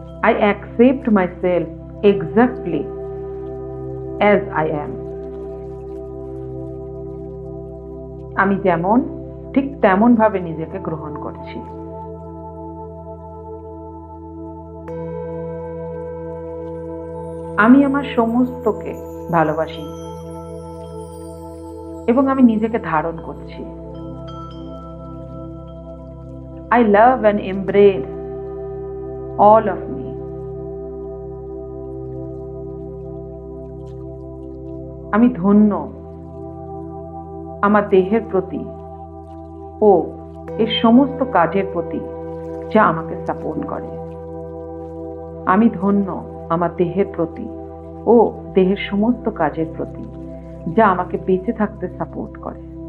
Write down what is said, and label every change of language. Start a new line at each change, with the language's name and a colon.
English: I accept myself exactly as I am.
Bangla: আমি যেমন ঠিক তেমন ভাবে নিজেকে গ্রহণ করছি। আমি আমার সমস্তকে ভালোবাসি এবং আমি নিজেকে ধারণ করছি।
English: I love and embrace all of me.
Bangla: আমি ধন্য আমার দেহের প্রতি ও এর সমস্ত কাজের প্রতি যা আমাকে সাপোর্ট করে। আমি ধন্য আমার দেহের প্রতি ও দেহের সমস্ত কাজের প্রতি যা আমাকে বেঁচে থাকতে সাপোর্ট করে।